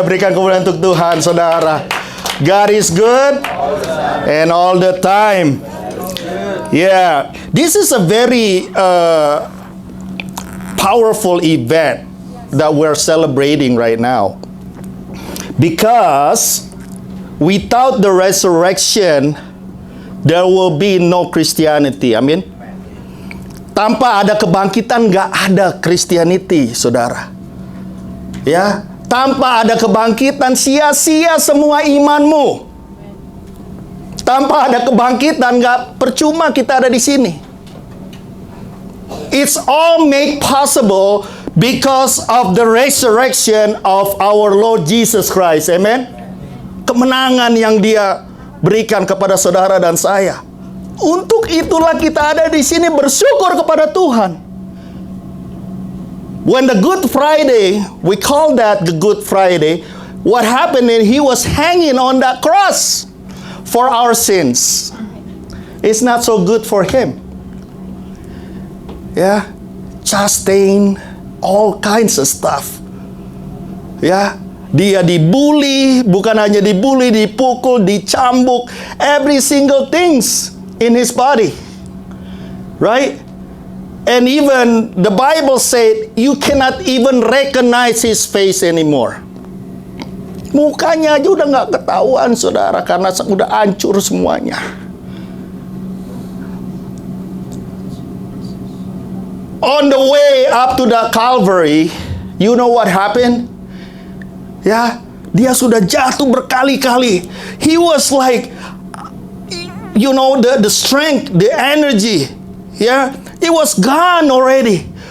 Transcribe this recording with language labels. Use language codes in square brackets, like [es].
[id] Berikan kemuliaan untuk Tuhan, saudara. [en] God is good and all the time. Yeah, this is a very powerful event that we're celebrating right now, because without the resurrection there will be no Christianity. [id] Amin. Tanpa ada kebangkitan nggak ada Christianity, saudara. Ya, tanpa ada kebangkitan sia-sia semua imanmu. Tanpa ada kebangkitan nggak percuma kita ada di sini. [en] It's all made possible because of the resurrection of our Lord Jesus Christ. [id] Amen. Kemenangan yang Dia berikan kepada saudara dan saya. Untuk itulah kita ada di sini bersyukur kepada Tuhan. [en] When the Good Friday, we call that the Good Friday, what happened is He was hanging on that cross for our sins. It's not so good for Him. Yeah, chastain, all kinds of stuff. [id] Ya, Dia dibully, bukan hanya dibully, dipukul, dicambuk, [en] every single things in His body, right? And even the Bible said you cannot even recognize His face anymore. [id] Mukanya aja udah nggak ketahuan, saudara, karena udah hancur semuanya. [en] On the way up to the Calvary, you know what happened? [id] Ya, Dia sudah jatuh berkali-kali. [en] He was like, you know, the strength, the energy, yeah, it was gone already.